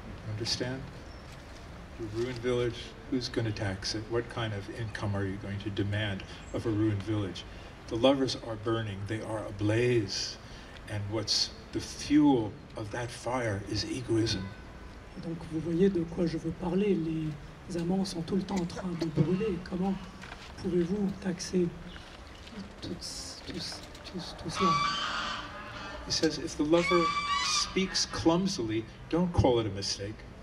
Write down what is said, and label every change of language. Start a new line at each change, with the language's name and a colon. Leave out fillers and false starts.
English: Understand? A ruined village, who's going to tax it? What kind of income are you going to demand of a ruined village? The lovers are burning, they are ablaze, and what's the fuel of that fire is egoism.
French: Et donc vous voyez de quoi je veux parler. Les amants sont tout le temps en train de brûler. Comment pouvez-vous taxer tout cela?
English: He says, if the lover speaks clumsily, don't call it a mistake.